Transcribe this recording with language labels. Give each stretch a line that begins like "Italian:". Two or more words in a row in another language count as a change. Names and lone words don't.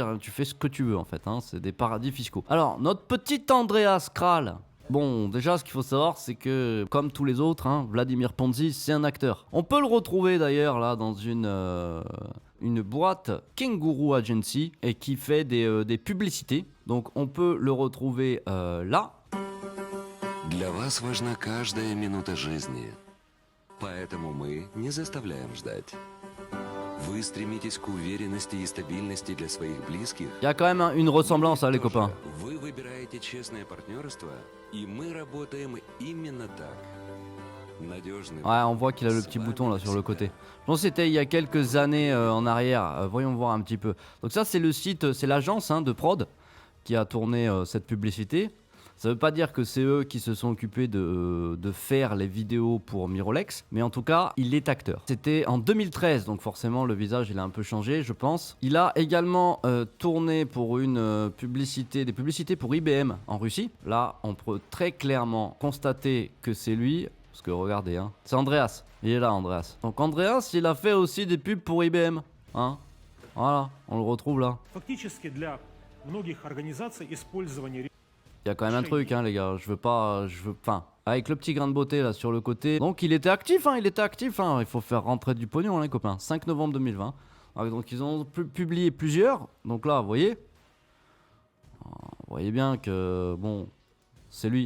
French: Tu fais ce que tu veux en fait. Hein, c'est des paradis fiscaux. Alors, notre petit Andreas Kral. Bon, déjà, ce qu'il faut savoir, c'est que, comme tous les autres, Vladimir Ponzi, c'est un acteur. On peut le retrouver d'ailleurs là dans une boîte Kangaroo Agency et qui fait des publicités. Donc, on peut le retrouver là.
Russian: Для вас важна каждая минута жизни, поэтому мы не заставляем ждать. Вы стремитесь к уверенности и стабильности для своих близких.
French: Il y a quand même une ressemblance, les copains.
Russian: Вы выбираете честное партнерство, и мы работаем именно так. Надежный.
French: Ouais, on voit qu'il a le petit bouton là sur le côté. Je pense que c'était il y a quelques années en arrière. Voyons voir un petit peu. Donc ça, c'est le site, c'est l'agence de prod qui a tourné cette publicité. Ça veut pas dire que c'est eux qui se sont occupés de faire les vidéos pour Mirrorlex, mais en tout cas, il est acteur. C'était en 2013, donc forcément le visage il a un peu changé, je pense. Il a également tourné pour des publicités pour IBM en Russie. Là, on peut très clairement constater que c'est lui, parce que regardez, c'est Andreas. Il est là, Andreas. Donc Andreas, il a fait aussi des pubs pour IBM, Voilà, on le retrouve là.
Russian: Фактически для многих организаций использование
French: Il y a quand même un truc, les gars. Avec le petit grain de beauté là sur le côté. Donc il était actif, Il faut faire rentrer du pognon, les copains. 5 novembre 2020. Donc ils ont publié plusieurs. Donc là, vous voyez bien que c'est lui.